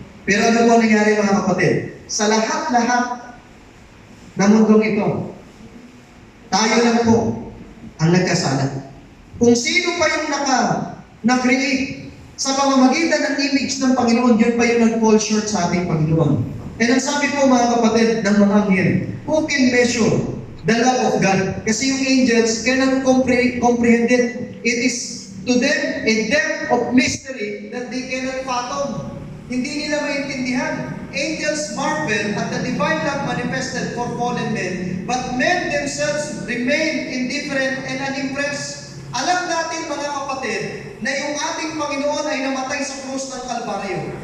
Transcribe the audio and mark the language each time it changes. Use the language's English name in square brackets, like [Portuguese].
[Filipino] Pero ano po nangyari mga kapatid? Sa lahat-lahat na mundong ito, tayo lang po ang nagkasala. Kung sino pa yung na-create sa pamamagitan ng image ng Panginoon, yun pa yung nag-fall short sa ating Panginoon. [English] And [Filipino] ang sabi po mga kapatid ng mga anghel, [English] who can measure the love of God? Kasi yung angels cannot comprehend it. It is to them a depth of mystery that they cannot fathom. [Filipino] Hindi nila maintindihan. [English] Angels marvel at the divine love manifested for fallen men, but men themselves remain indifferent and unimpressed. [Filipino] Alam natin mga kapatid, na yung ating Panginoon ay namatay sa krus ng Kalbaryo.